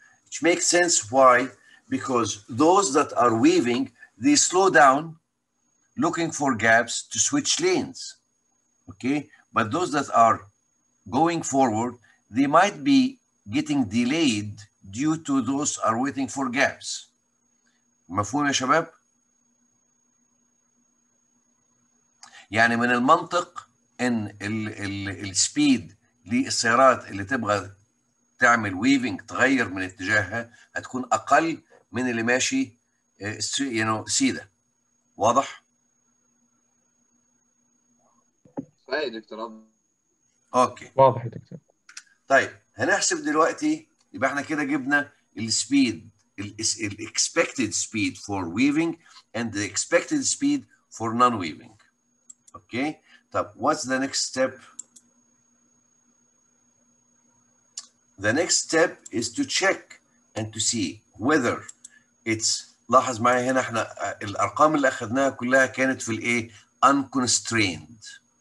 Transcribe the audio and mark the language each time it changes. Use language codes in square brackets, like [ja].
[en] Which makes sense, why? Because those that are weaving, they slow down looking for gaps to switch lanes, okay? But those that are going forward, they might be getting delayed due to those are waiting for gaps. [ar] مفهوم يا شباب؟ يعني من المنطق ان السبيد للسيارات اللي تبغى تعمل ويفنج، تغير من اتجاهها، هتكون اقل من اللي ماشي سيده. واضح؟ صحيح دكتور. اوكي واضح يا دكتور. طيب هنحسب دلوقتي، يبقى احنا كده جبنا السبيد، الاكسبكتد سبيد فور ويفنج [en] and the expected speed for non-weaving. [ar] اوكي طب [en] what's the next step? The next step is to check and to see whether it's، [ar] لاحظ معايا هنا احنا الارقام اللي اخذناها كلها كانت في الايه؟ [en] unconstrained.